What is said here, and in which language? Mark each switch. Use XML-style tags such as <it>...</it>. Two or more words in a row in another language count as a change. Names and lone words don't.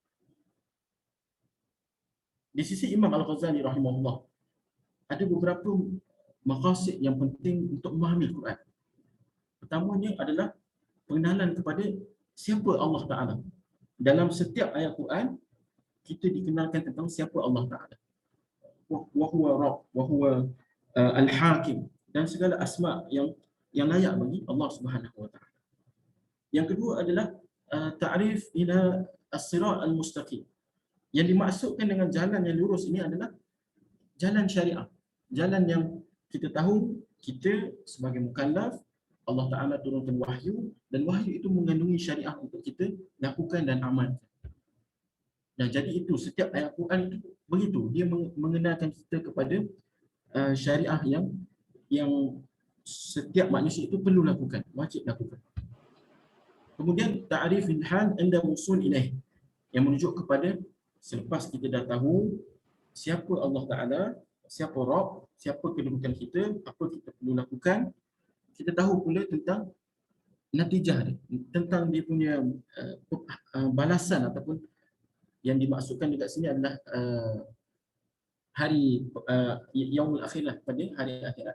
<ms>Di sisi Imam Al-Ghazali rahimahullah ada beberapa maqasid yang penting untuk memahami Quran. Pertamanya adalah pengenalan kepada siapa Allah Ta'ala. Dalam setiap ayat Quran kita dikenalkan tentang siapa Allah Ta'ala.</ms> <ar>وهو رب وهو الحكيم,</ar> <ms>dan segala asma yang layak bagi</ms> <ar>الله سبحانه وتعالى.</ar> <ms>Yang kedua adalah</ms> <ar>تعريف إلى الصراط المستقيم.</ar> <ms>Yang dimaksudkan dengan jalan yang lurus ini adalah jalan syariah. Jalan yang kita tahu kita sebagai mukallaf, Allah Ta'ala turunkan wahyu, dan wahyu itu mengandungi syariah untuk kita lakukan dan amalkan. Dan jadi itu setiap ayat Quran itu begitu, dia mengenalkan kita kepada syariah yang setiap manusia itu perlu lakukan, wajib lakukan. Kemudian</ms> <ar>تعريف الحال عند الوصول إليه,</ar> <ms>yang menunjuk kepada selepas kita dah tahu siapa Allah Ta'ala, siapa Rabb, siapa kedudukan kita, apa kita perlu lakukan, kita tahu pula tentang natijah dia, tentang dia punya balasan ataupun yang dimaksudkan dekat sini adalah hari</ms> <ar>يوم الآخرة,</ar> <ms>pada hari akhirat.</ms>